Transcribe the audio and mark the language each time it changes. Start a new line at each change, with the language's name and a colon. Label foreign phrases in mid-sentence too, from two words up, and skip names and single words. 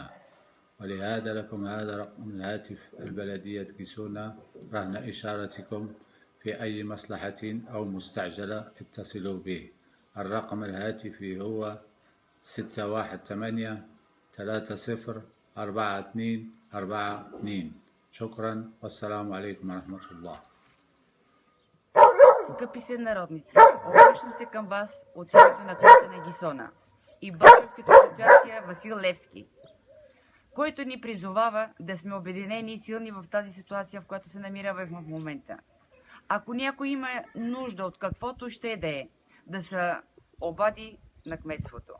Arabic: ولهذا لكم هذا رقم الهاتف البلدية جيسونا رهن إشارتكم في أي مصلحة أو مستعجلة اتصلوا به. الرقم الهاتفي هو 618 30 42 42. شكرا والسلام عليكم ورحمة الله.
Bulgarian: Скъпи сънародници, обръщам се към вас от името на кмета на Гисона и българската асоциация Васил Левски, който ни призовава да сме обединени и силни в тази ситуация, в която се намираме в момента. Ако някой има нужда от каквото ще да е, да се обади на кметството.